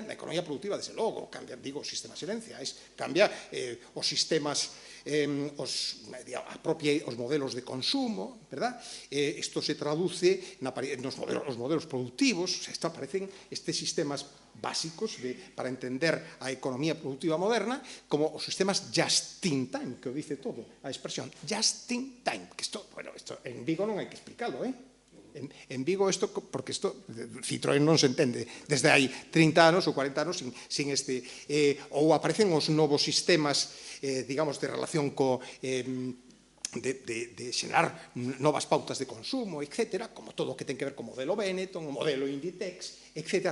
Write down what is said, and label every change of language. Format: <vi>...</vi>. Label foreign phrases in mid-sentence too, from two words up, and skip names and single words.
<gl>Na economía productiva, desde logo, cambia, os sistemas gerenciais, cambia os sistemas, os modelos de consumo, verdad? Isto se traduce nos modelos productivos, aparecen estes sistemas básicos para entender a economía productiva moderna como os sistemas</gl> <en>just in</en> <gl>time, que o dice todo, a expresión</gl> <en>just in time,</en> <gl>que isto en Vigo non hai que explicalo, en Vigo isto, porque isto Citroën non se entende desde hai 30 anos ou 40 anos sin este, ou aparecen os novos sistemas, digamos, de relación de xerar novas pautas de consumo, etc., como todo o que ten que ver co modelo Benetton, o modelo Inditex, etc.</gl>